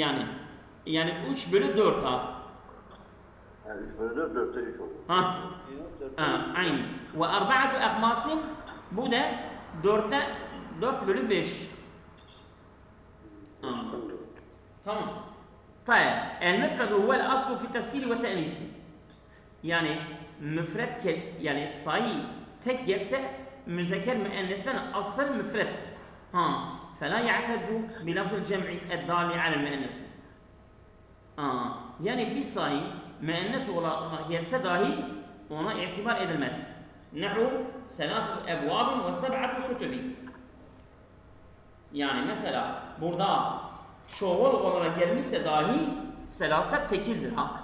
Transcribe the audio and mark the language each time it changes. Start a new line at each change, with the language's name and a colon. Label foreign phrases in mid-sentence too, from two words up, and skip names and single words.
Turkish: Yani 3 bölü 4 ha. Yani 3 bölü 4, 4'te 3 olur. Aynı. Ve 4 ahmasin bu da 4 bölü 5. Tamam.
Arabic: طيب المفرد هو الأصل في التسكين والتأنيث.
Turkish: Yani müfred yani sayı tek gelse müzekker müennesten asıl müfreddir.
Arabic: فلا يعتد بلفظ الجمع الدال على المؤنث.
Turkish: Yani bir sayı müennes olarak gelse dahi ona itibar edilmez.
Arabic: نحو 3 أبواب و 7 كتب.
Turkish: Yani mesela burada çoğul olarak gelmişse dahi selaset tekildir ha.